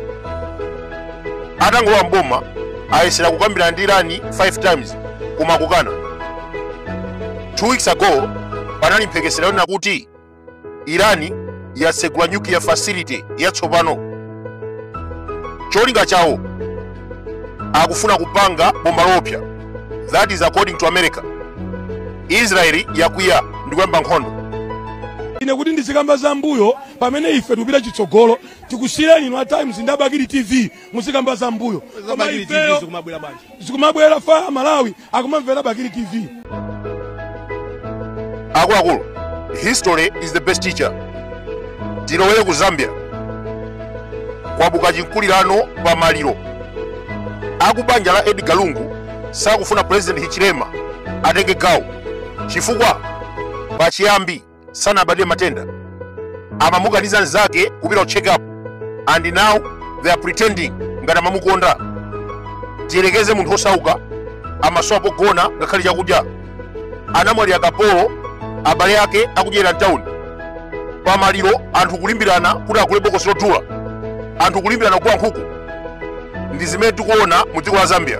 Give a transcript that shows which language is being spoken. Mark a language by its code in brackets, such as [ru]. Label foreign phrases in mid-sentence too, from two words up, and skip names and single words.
[ny] Atangowa mboma ayesera kukambirana ndi Irani 5 times koma kukana. 2 weeks ago panali mphekesera yonena kuti Irani yatsegula [en] nuclear facility [ny] yatsopano. Cholinga chawo akufuna kupanga bomba lopsa. [en] That is according to America. [ny] Israeli yakwiya ndi kuyamba nkhondo. Ine kuti ndizikamba za mbuyo pamene ife tupita chitsogolo tikusiyeni ino [en] at times [ny] ndabakiri TV muzikamba za mbuyo. Bakiri TV zikumabwera banje. Zikumabwera fa Malawi akumamvera Bakiri TV. Akulu, [en] history is the best teacher. [ny] Tilowere ku Zambia. Kwabuka chinkulirano pa maliro. Akubanja la Edgar Lungu sakufuna President Hichilema atenge gawo. Chifukwa pachiyambi sanabadwe matenda. Amamuganiza nzake kupita [en] check up. And now they are pretending [ny] ngati amamukonda. Tiyerekeze munthu osauka amaswapo gona ngakhale chakudya. Anamwalira kapolo abale yake akudyera town. Pamaliro anthu kulimbirana kuti akule bokosi lodula. Anthu kulimbirana kwa nkhuku. Ndi zimene tikuona mu dziko la Zambia.